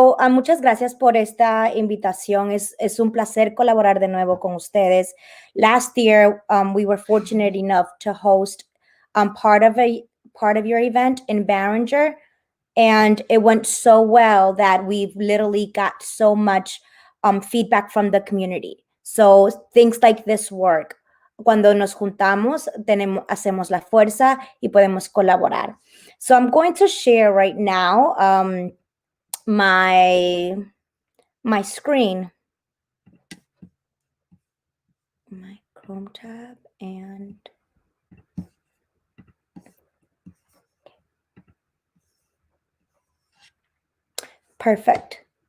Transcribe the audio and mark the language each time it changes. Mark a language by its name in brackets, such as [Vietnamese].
[Spanish] Muchas gracias por esta invitación. Es un placer colaborar de nuevo con ustedes. [English] Last year, we were fortunate enough to host part of your event in Barringer, and it went so well that we've literally got so much feedback from the community. So things like this work. [Spanish] Cuando nos juntamos, hacemos la fuerza y podemos colaborar. [English] So I'm going to share right now my screen, my Chrome tab, and perfect.